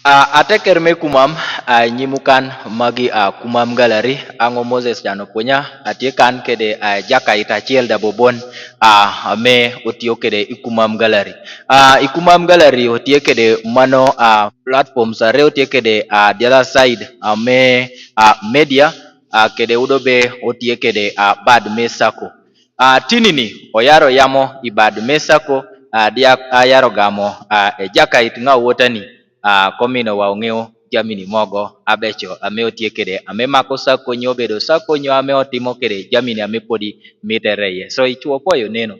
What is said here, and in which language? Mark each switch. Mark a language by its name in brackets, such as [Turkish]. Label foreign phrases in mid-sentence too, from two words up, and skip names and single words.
[Kumam] Ateker me kumam nyimukan magi kumam gallery ango Moses Janopunya atiekan kede jakait achiel dabobon me otio kede ikumam gallery. Ikumam gallery otie kede mano [English] platforms are [Kumam] otie kede [English] the other side [Kumam] me media kede udo be otie kede bad me sako. Tinini oyaro yamo ibad me sako dia ayaro gamo jakait nga wotani komino wa ong'eyo jamini mogo abecho ame otie kede ame mako sako nyo bedo sako nyo ame otimo kede jamini ame podi mitere so ichuo poyo neno